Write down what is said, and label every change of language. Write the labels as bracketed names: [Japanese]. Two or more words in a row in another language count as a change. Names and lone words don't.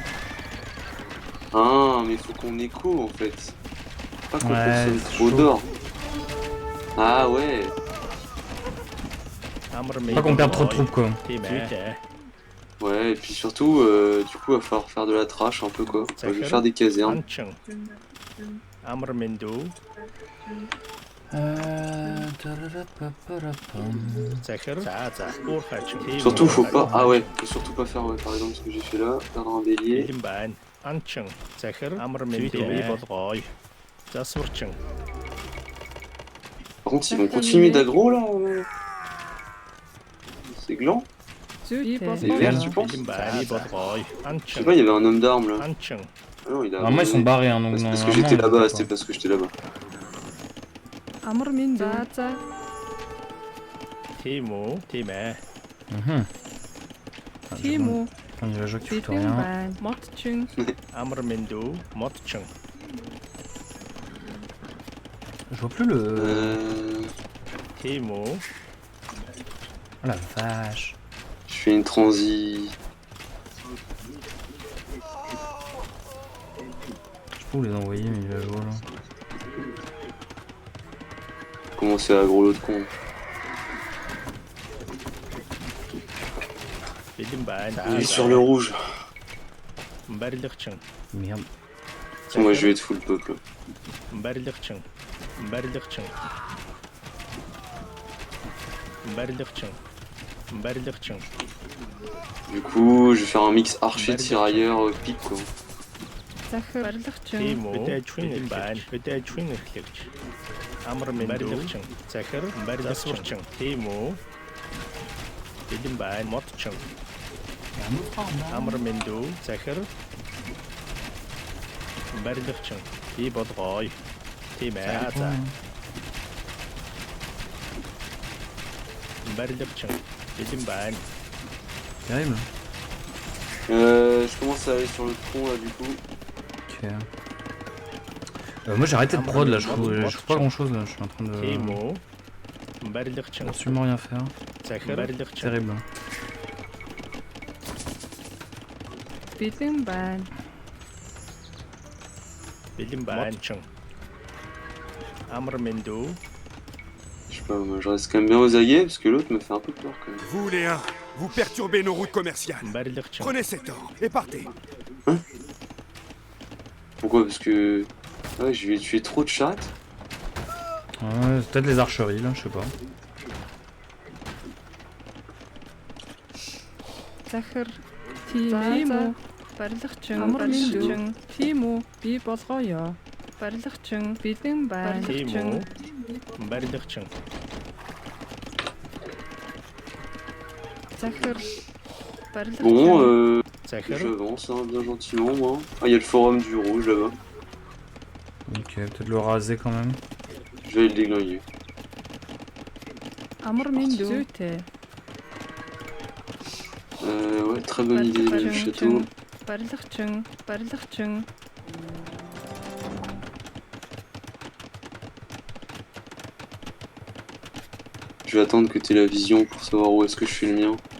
[French] Ah, mais faut qu'on écho en fait. Pas qu'on Ouais, consomme c'est trop chaud. d'or. Ah ouais. Pas qu'on perde trop de troupes quoi. Ouais, et puis surtout, du coup, il va falloir faire de la trash un peu quoi. Je vais faire des casernes. [Mongolian] Анчин. Амар Мендүү. Захир. За. Уркhaчин. [French] Surtout, faut pas. Ah ouais, faut surtout pas faire, ouais, par exemple, ce que j'ai fait là, faire un bélier. [Mongolian] Бэлэн байна. Анчин. Захир. Амар Мендүү. Би болгоё. Засварчин. [French] Par contre, ils vont continuer d'aggro là. C'est gland. [Mongolian] Зүйтэй. [French] C'est vert, tu penses? [Mongolian] Бэлэн байна. Би болгоё. [French] Je [Mongolian] Анчин. [French] sais pas, il y avait un homme d'armes là. [Mongolian] Анчин. [French] Ah non, il a. Normalement ils sont barrés hein, donc C'est parce que normalement, j'étais on là-bas, peut c'était pas. parce que j'étais là-bas. [Mongolian] Амар минь дүү. За. Timo. Тимэ. [French] Mhm. Ah, [Mongolian] Тийм үү. [French] Il va jouer qui fout [Mongolian] Бидэн [French] rien. [Mongolian] байна. Модчин. Амар Мендүү. Модчин. [French] Je vois plus le. Timo. Oh la vache. Je fais une transi. Je peux vous les envoyer mais il va jouer là. Commencer à aggro l'autre con. [Mongolian] Бэлэн байна. [French] Il est sur le rouge. [Mongolian] Барилгачин. [French] Merde. Moi je vais être full peuple. [Mongolian] Барилгачин. Барилгачин. Барилгачин. Барилгачин. [French] Du coup, je vais faire un mix archer tirailleur pique quoi. [Mongolian] Захир барилгачин. Тимо. Бэлэн байна. Бэлэн эхлэгч. Амар Мендүү. Захир. Барилгачин. Тимо. Бэлэн байна. Модчин. Амар Мендүү. Захир. Барилгачин. Би болгоё. Тимэ. За. Барилгачин. Бэлэн байна. [French] Terrible. Je commence à aller sur le tronc là du coup. Ok. Moi j'ai arrêté de prod là, je fous pas grand chose là, je suis en train de [Mongolian] Timo. Барилгачин. [French] absolument rien faire. [Mongolian] Захир. Барилгачин. [French] Terrible. [Mongolian] Бидэн байна. Бэлэн байна. Амар Мендүү. [French] Je Moi, je reste quand même bien aux aguets parce que l'autre me fait un peu peur quand même. Vous les uns, vous perturbez nos routes commerciales. مبلغ Prenez cet or et partez. Pourquoi? Parce que... Ouais, je vais tuer trop de charrettes. Ouais, peut-être les archeries là, je sais pas. [Mongolian] захир тийм үү барилгачин барилгачин тийм үү би болгоё барилгачин бэлэн байна Тийм үү? барилгачин захир барилгачин [French] Bon, [Mongolian] захир [French] j'avance hein, bien gentiment moi. Ah, il y a le forum du rouge là-bas. Ok, peut-être le raser quand même. Je vais le déglinguer. [Mongolian] амар минь зүйтэй [French] Ouais, très bonne idée le château. [Mongolian] барилгачин барилгачин [French] Je vais attendre que tu aies la vision pour savoir où est-ce que je fais le mien.